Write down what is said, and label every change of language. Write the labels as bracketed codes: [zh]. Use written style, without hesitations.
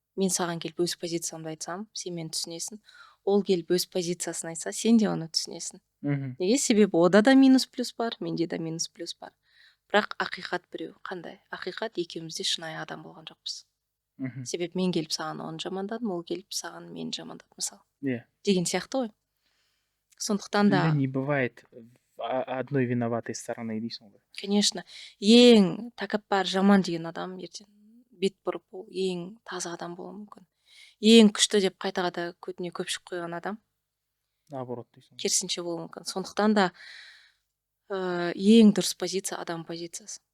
[kk] мен саған келіп өз позициямды айтсам, сен мені түсінесің. Ол келіп өз позициясын айтса, сен де оны түсінесің. Неге? Себебі ода да минус плюс бар, менде де минус плюс бар. Бірақ ақиқат біреу. Қандай? Ақиқат екеуміз де шынайы адам болған жоқпыз. Себебі мен келіп саған оны жамандадым, ол келіп саған мені жамандады, мысалы. Деген сияқты ғой. Сондықтан да... [ru] не бывает одной виноватой стороны [kk] дейсің ғой. [ru] Конечно. [kk] Ең тәкаппар жаман деген адам ертең бет бұрып ол ең таза адам болуы мүмкін. Ең күшті деп қайта көтіне көпшік қойған адам [ru] наоборот дейсің. [kk] Керісінше болуы мүмкін. Сондықтан да ең дұрыс позиция адам позициясы.